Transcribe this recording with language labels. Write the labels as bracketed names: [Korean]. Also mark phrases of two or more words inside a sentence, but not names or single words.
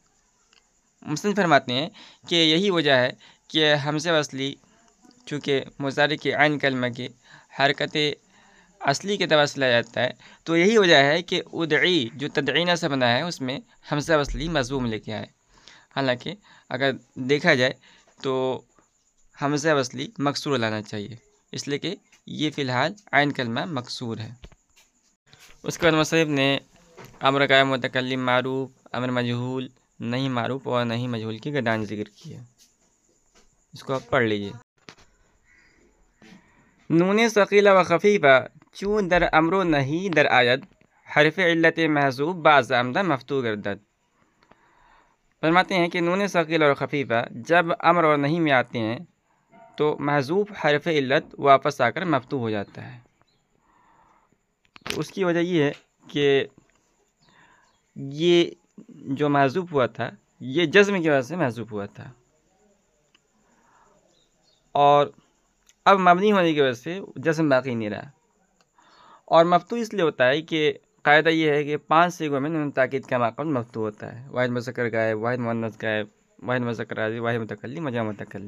[Urdu] مصنف فرماتے ہیں کہ یہی وجہ ہے کہ حمزہ وصلی چونکہ مضارع کے عین کلمہ کے حرکت اصلی کے اعتبار سے لایا جاتا ہے تو یہی وجہ ہے کہ ادعی جو تدعینہ سے بنا ہے اس میں حمزہ وصلی مضموم لے کے آئے، حالانکہ اگر دیکھا جائے تو حمزہ وصلی مکسور لانا چاہیے، اس لیے کہ یہ فی الحال عین کلمہ مکسور ہے۔ اس کے بعد مصنف نے امر قائم متکلم معروف، امر مجہول، نہیں معروف اور نہیں مجہول کی گردان ذکر کی ہے، اس کو آپ پڑھ لیجئے۔ [Persian] نون ثقیلہ و خفیفہ چون در امر و نہیں در آید، حرف علت محذوف بعض آمدہ مفتوح گردد۔ [Urdu] فرماتے ہیں کہ نون ثقیلہ اور خفیفہ جب امر اور نہیں میں آتے ہیں تو محذوف حرف علت واپس آ کر مفتوح ہو جاتا ہے۔ اس کی وجہ یہ ہے کہ یہ جو محذوف ہوا تھا یہ جزم کی وجہ سے محذوف ہوا تھا، اور اب مبنی ہونے کی وجہ سے جزم باقی نہیں رہا، اور مفتوح اس لیے ہوتا ہے کہ قاعدہ یہ ہے کہ 5 صیغوں میں نون تاکید کا ماقبل مفتوح ہوتا ہے، واحد مذکر غائب، واحد مؤنث غائب، واحد مذکر حاضر، واحد متکلم و جمع متکلم۔